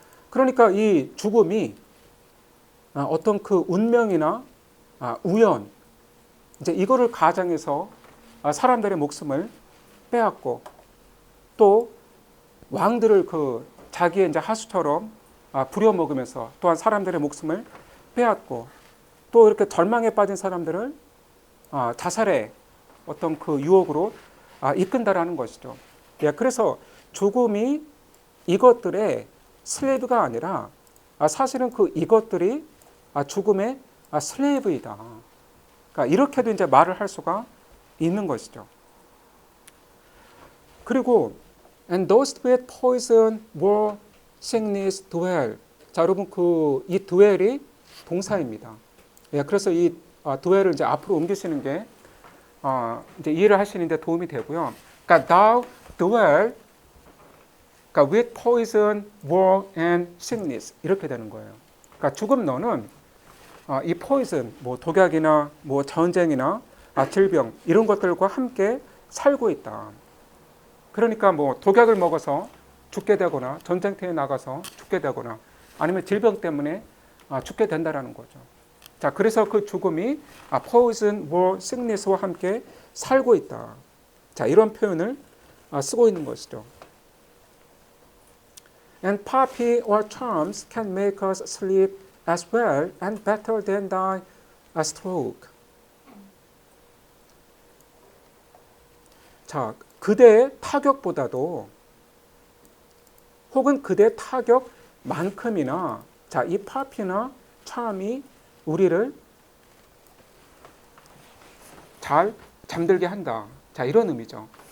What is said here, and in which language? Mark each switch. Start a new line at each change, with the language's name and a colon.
Korean: 그러니까 이 죽음이 어떤 운명이나 우연 이제 이거를 가장해서 사람들의 목숨을 빼앗고 또 왕들을 자기의 이제 하수처럼 부려먹으면서 또한 사람들의 목숨을 빼앗고 또 이렇게 절망에 빠진 사람들을 자살의 어떤 유혹으로 이끈다라는 것이죠. 그래서 죽음이 이것들의 슬레이브가 아니라 사실은 이것들이 죽음의 슬레이브이다. 그러니까 이렇게도 이제 말을 할 수가 있는 것이죠. 그리고
English: and those with poison, war, sickness dwell.
Korean: 자, 여러분 이 dwell이 동사입니다. 그래서 이 dwell을 이제 앞으로 옮기시는 게 이제 이해를 하시는 데 도움이 되고요. 그러니까
English: thou dwell,
Korean: 그러니까
English: with poison, war, and sickness
Korean: 이렇게 되는 거예요. 그러니까 죽음 너는 이 poison, 뭐 독약이나 뭐 전쟁이나 질병 이런 것들과 함께 살고 있다. 그러니까 뭐 독약을 먹어서 죽게 되거나 전쟁터에 나가서 죽게 되거나 아니면 질병 때문에 죽게 된다라는 거죠. 자, 그래서 그 죽음이
English: poison, war, sickness
Korean: 와 함께 살고 있다. 자, 이런 표현을 쓰고 있는 것이죠.
English: And poppy or charms can make us sleep as well and better than die a stroke.
Korean: 자, 그대의 타격보다도 혹은 그대의 타격만큼이나 자, 이 파피나 charm이 우리를 잘 잠들게 한다. 자, 이런 의미죠.